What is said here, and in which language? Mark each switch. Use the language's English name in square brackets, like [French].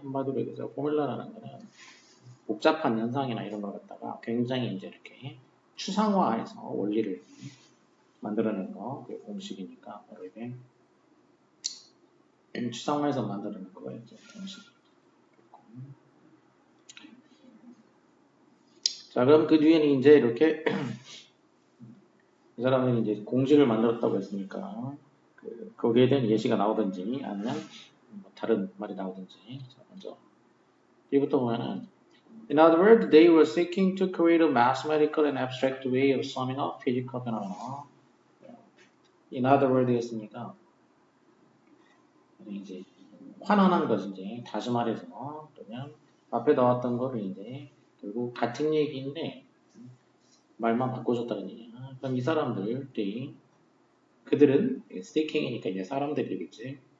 [Korean] 한마디로 얘기해서 포뮬라라는 거는 복잡한 현상이나 이런 걸 갖다가 굉장히 이제 이렇게 추상화해서 원리를 만들어낸 거, 그게 공식이니까 바로 이게 추상화해서 만들어낸 거가 이제 공식. 자, 그럼 그 뒤에는 이제 이렇게 이 사람들이 이제 공식을 만들었다고 했으니까 거기에 대한 예시가 나오든지 아니면 뭐 다른 말이 나오든지. 자, 먼저 이부터 보면은 [English] In other words, they were seeking to create a mathematical and abstract way of summing up physical phenomena. In other words [Korean] 였으니까 이제 환원한 것인지 다시 말해서 그러면 앞에 나왔던 거를 이제 결국 같은 얘기인데 말만 바꿔줬다는 얘기야. 그럼 이 사람들이 그들은 스테이킹이니까 이제 사람들이겠지.